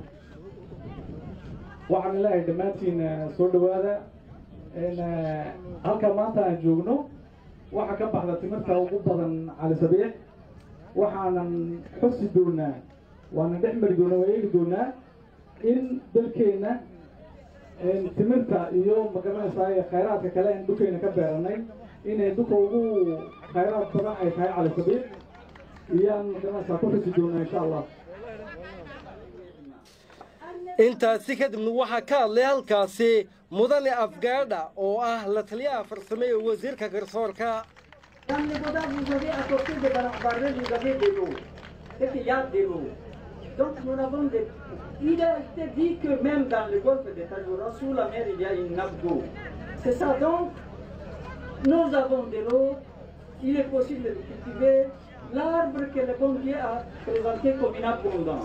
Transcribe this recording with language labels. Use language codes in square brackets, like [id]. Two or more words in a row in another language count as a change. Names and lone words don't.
[so] waxaan leeyahay dhammaantiin soo dhawaada halka maanta aan joogno waxaa ka baxda timirta ugu badan cali sabiix waxaanan xusi doonaa waana dhex mari doonaa waa eegi doonaa in dalkeena timirta iyo magaranaysaa khayraadka kale aan dhulkeena ka beeranay inay dhulka ugu khayraad badan ay tahay cali sabiix iyaan magaranaysaa ku xusi doonaa [ar] إن شاء الله [so] intaasi kadibna waxaa ka hadlay halkaasi mudane afgaadha oo ah la taliyaha farsame ee wasiirka garsoorka [fr] Dans le Goda, vous avez à côté de Barret, vous avez de l'eau. C'est qu'il y a de l'eau. Donc nous avons des... Il a été dit que même dans le golfe de Tajoura, sous la mer, il y a une nappe d'eau. C'est ça, donc, nous avons de l'eau, il est possible de cultiver l'arbre que le bon Dieu a présenté comme une abondance.